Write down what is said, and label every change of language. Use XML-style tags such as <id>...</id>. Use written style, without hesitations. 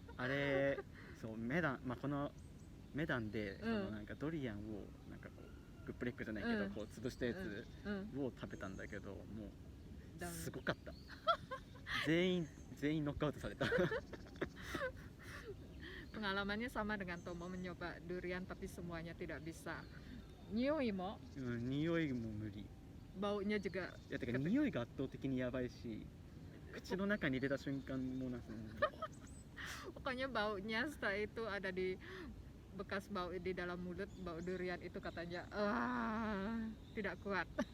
<ja>あれ、そう、このメダンで、なんかドリアンをなんかこうグップレックじゃないけど、こう潰したやつを食べたんだけど、もうすごかった。全員ノックアウトされた。</ja> <id>Pengalamannya sama dengan Tomo mencoba durian, tapi semuanya tidak bisa.</id> <ja>Nyoi mo? 匂いも無理。</ja> <id>Baunya juga.</id> <ja>いや、てか匂いが圧倒的にやばいし、口の中に入れた瞬間もなんか</ja> <id>pokoknya baunya setelah itu ada di bekas bau di dalam mulut, bau durian itu katanya tidak kuat.</id>